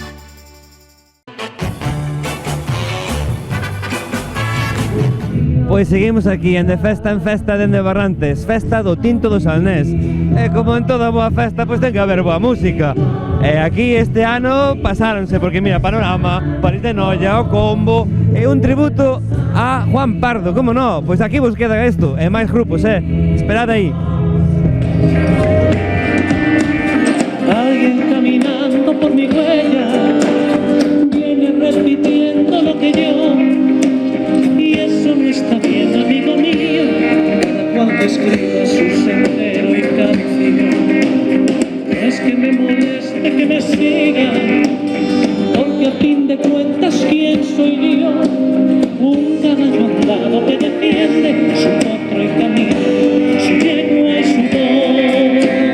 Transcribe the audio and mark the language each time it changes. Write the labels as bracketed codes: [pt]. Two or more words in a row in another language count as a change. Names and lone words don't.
[gl] Pois seguimos aquí en festa dende Barrantes, festa do tinto do Salnés. E como en toda boa festa, pois ten que haber boa música. E aquí este ano pasáronse, porque mira, Panorama, París de Noia, o Combo, e un tributo a Juan Pardo, [es] como no? [gl] Pois aquí vos queda isto, e máis grupos, esperad aí. [es] Alguien caminando por mi huella viene repitiendo lo que yo, y eso no está bien, amigo mío. Cada cual que escriba su sendero y canción, no es que me moleste que me sigan, porque a fin de cuentas quién soy yo, un caballo andado que defiende su potro y camino, su yegua y su voz.